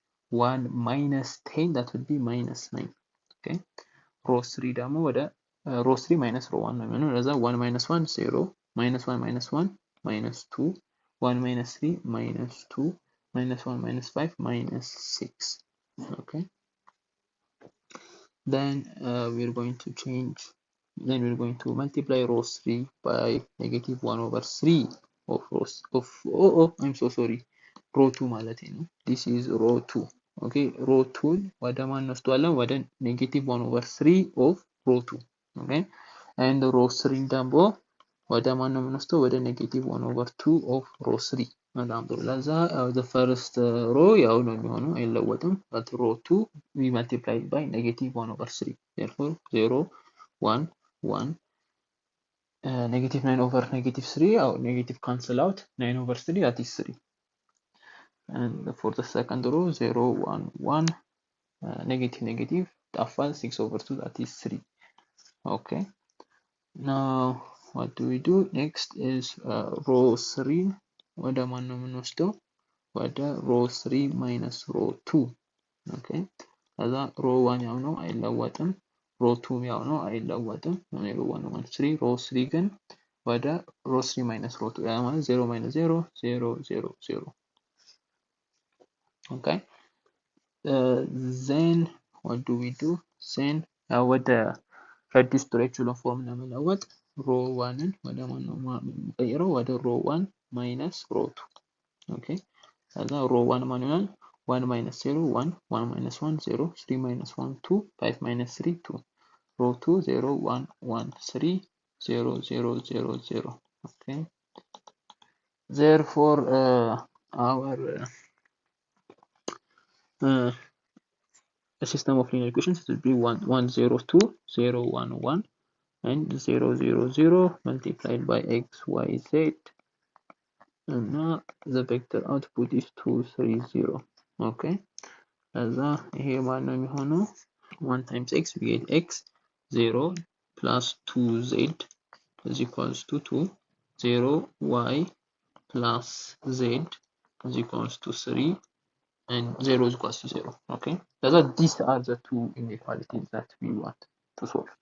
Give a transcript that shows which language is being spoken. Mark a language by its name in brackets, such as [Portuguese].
[English] 1 minus 10, that would be minus 9. Okay, row 3 [Amharic] ደግሞ ወደ [English] row 3 minus row 1 [Amharic] ነው የሚሆነው። ለዛ [English] 1 minus 1 0, minus 1 minus 1 minus 2, 1 minus 3 minus 2, minus 1 minus 5 minus 6. Okay, then we're going to change, then we're going to multiply row 3 by negative 1 over 3 of rows of I'm so sorry, row 2 [Amharic] ማለት ነው. [English] This is row 2. [Amharic] Okay, row 2 ወደ ማን እንወስደዋለን? [English] ወደ negative 1 over 3 of row 2. [Amharic] Okay, and row 3 ደግሞ ወደ ማን ነው የምንወስደው? [English] ወደ negative 1 over 2 of row 3. [Amharic] በጣም ጥሩ። ለዛ [English] the first row [Amharic] ያው ነው የሚሆነው አይለወጥም, [English] but row 2 we multiply by negative 1 over 3. Therefore 0 1 1 negative 9 over negative 3, or negative cancel out, 9 over 3, that is 3. And for the second row 0 1 1 negative negative [Amharic] ጠፋል, [English] 6 over 2, that is 3. Okay, now what do we do next is row 3 [Amharic] ወደ ማን ነው የምንወስደው? [English] ወደ row 3 minus row 2. Okay, ከዛ row 1 [Amharic] ያው ነው አይለወጥም, [English] row 2 ያው ነው አይለወጥም፣ row 1 1 3, row 3 ግን ወደ row 3 minus row 2, ያ ማለት 0 minus 0 0 0 0. Okay, then what do we do? [Amharic] Then ወደ [English] reduced to echelon form [Amharic] ለመለወጥ row 1ን ወደ ማን ነው የምንቀይረው? [English] ወደ row 1 minus row 2. [Amharic] Okay, ከዛ row 1 ማን ይሆናል? [English] 1 minus 0 1, 1 minus 1 0, 3 minus 1 2, 5 minus 3 2. Row 2 0 1 1 3 0 0 0 0. Okay, therefore our system of linear equations will be 1 1 0 2 0 1 1 and 0 0 0 multiplied by x y z, and now the vector output is 2 3 0. [Amharic] Okay, ከዛ ይሄ ማን ነው የሚሆነው? [English] 1 times x, we get x 0 plus 2z is equals to 2, 0 y plus z is equals to 3, and 0 is equals to 0. Okay, so these are the two inequalities that we want to solve.